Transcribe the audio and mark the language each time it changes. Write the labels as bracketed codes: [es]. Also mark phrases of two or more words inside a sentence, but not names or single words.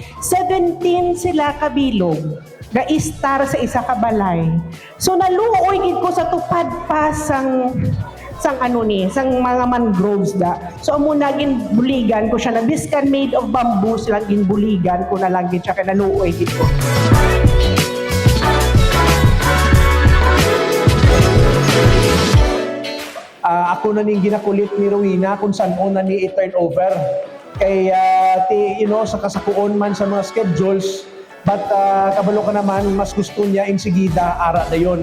[hil] 17 sila kabilog, ga-star sa isa kabalay. So, naluoy gid ko sa tupad pa sang sang mga mangroves da. So, amo na buligan ko siya na biskan [en] made of bamboo [hil] silang buligan ko na lang gid siya kay naluoy gid ko. Ako na ning ginakulit ni Rowena kung saan na ni i-turnover kay sa kasakuon man sa mga schedules, but kabalo ka naman mas gusto niya insigida ara dayon.